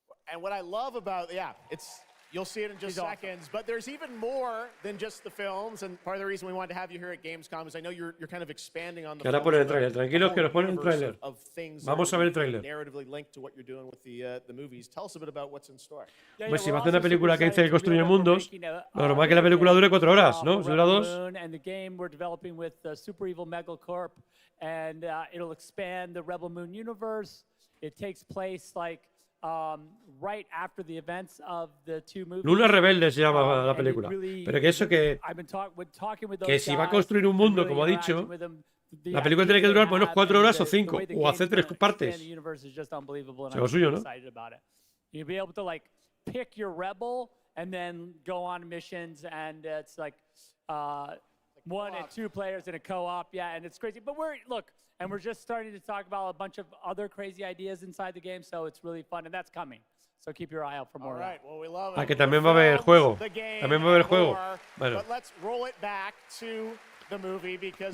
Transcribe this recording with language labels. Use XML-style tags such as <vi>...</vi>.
<en>And what I love about, you'll see it in just seconds, awesome. But there's even more than just the films, and part of the reason we wanted to have you here at Gamescom is I know you're kind of expanding on the</en> <es>ahora ponen el trailer. Tranquilos que nos ponen el trailer. Vamos a ver el trailer.</es> <en>Narratively linked to what you're doing with the movies. Tell us a bit about what's in store.</en> <es>Pues si va a hacer una película que dice que construye mundos, lo normal que la película dure 4 horas, ¿no? Si dura 2.</es> <en>And the game we're developing with Super Evil Megacorp, and it'll expand the Rebel Moon universe. It takes place right after the events of the two movies.</en> <es>Luna Rebelde se llama la película. Pero que eso que si va a construir un mundo, como ha dicho, la película tiene que durar por unos 4 horas o 5, o hacer 3 partes. Es lo suyo, ¿no?</es> <en>You'll be able to pick your rebel and then go on missions, and it's 1 and 2 players in a co-op, and it's crazy. But we're just starting to talk about a bunch of other crazy ideas inside the game, so it's really fun, and that's coming. So keep your eye out for more. All right, well, we love it.</en> <es>Que también va a haber juego. También va a haber juego. Bueno.</es> <en>But let's roll it back to the movie because</en>